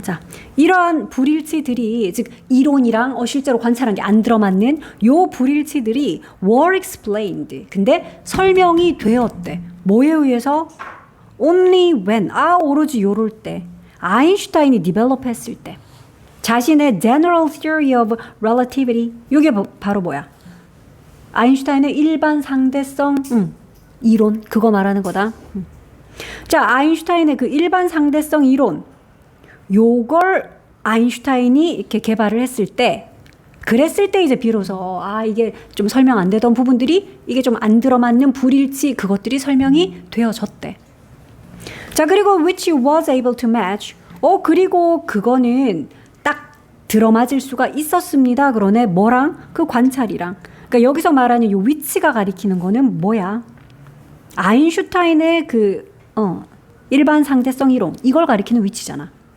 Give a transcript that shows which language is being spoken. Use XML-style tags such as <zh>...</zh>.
<ko>자, 이러한 불일치들이 즉 이론이랑 실제로 관찰한 게 안 들어맞는 요 불일치들이</ko> <en>were explained.</en> <ko>근데 설명이 되었대. 뭐에 의해서?</ko> <en>only when.</en> <ko>오로지 요럴 때. 아인슈타인이 디벨롭 했을 때.</ko> <en>자신의 general theory of relativity.</en> <ko>요게 바로 뭐야? 아인슈타인의 일반 상대성 이론. 그거 말하는 거다. 자, 아인슈타인의 그 일반 상대성 이론 요걸 아인슈타인이 이렇게 개발을 했을 때 그랬을 때 이제 비로소 이게 좀 설명 안 되던 부분들이 이게 좀 안 들어맞는 불일치 그것들이 설명이 되어졌대.</ko> <en>자, 그리고 which was able to match.</en> <ko>그리고 그거는 딱 들어맞을 수가 있었습니다. 그러네. 뭐랑? 그 관찰이랑. 그러니까 여기서 말하는 요 위치가 가리키는 거는 뭐야? 아인슈타인의 그 일반 상대성 이론 이걸 가리키는 위치잖아.</ko>